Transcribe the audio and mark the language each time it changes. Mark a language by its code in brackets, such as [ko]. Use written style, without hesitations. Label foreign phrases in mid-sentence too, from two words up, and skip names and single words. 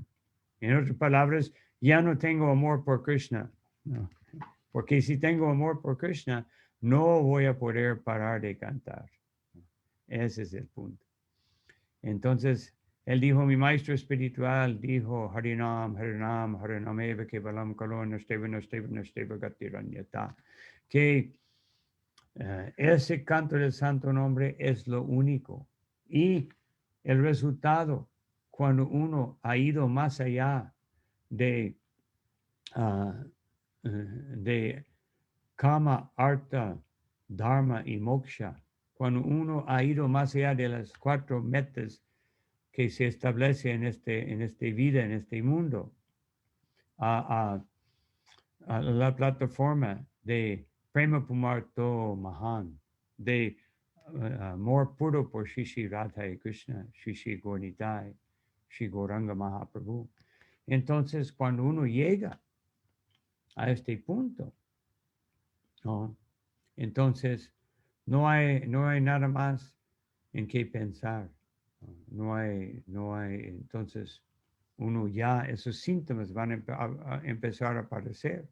[es] En otras palabras, ya no tengo amor por Krishna, ¿no? Porque si tengo amor por Krishna, no voy a poder parar de cantar. Ese es el punto. Entonces, él dijo, mi maestro espiritual dijo, [sa] Harinam, Harinam, Harinam eva kevalam kalo nasteva nasteva nasteva gatiranyata, [es] que ese canto del santo nombre es lo único. Y el resultado, cuando uno ha ido más allá de Kama, Artha, Dharma y Moksha, cuando uno ha ido más allá de las 4 metas que se establece en este vida, en este mundo, a la plataforma de [sa] Prema Pumarto Mahan, [es] de amor puro por Shri Radha y Krishna, Shri Gaurnitai, Shri Gauranga Mahaprabhu. Entonces, cuando uno llega a este punto, ¿no? Entonces no hay nada más en qué pensar. No hay, entonces esos síntomas van a empezar a aparecer.